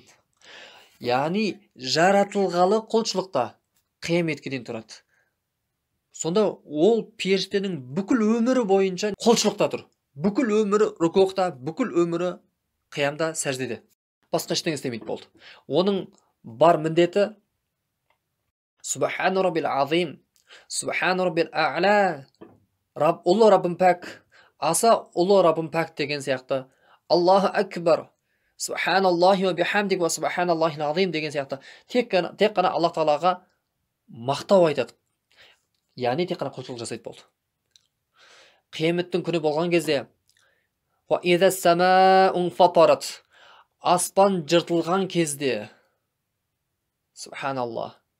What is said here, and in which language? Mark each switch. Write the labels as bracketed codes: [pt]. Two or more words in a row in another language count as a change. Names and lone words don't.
[kk] Яғни жаратылғалы құлшылықта қияметке дейін тұрады. Сонда ол періштенің бүкіл өмірі бойынша құлшылықта тұр. Бүкіл өмірі рүкуъта, бүкіл өмірі қиямда, сәждеде. Басқа ештеңе істемейді болды. Оның бар міндеті [ar] سبحان ربي العظيم، سبحان ربي الأعلى, [kk] ұлы Раббым пәк, аса ұлы Раббым пәк деген сияқты. [ar] الله أكبر، سبحان الله وبحمده وسبحان الله العظيم [kk] деген сияқты. Тек қана Аллах Тағалаға мақтау айтады. Яғни тек қана құлшылық жасайды болды. Қияметтің күні болған кезде аспан жыртылған кезде, Субханаллах,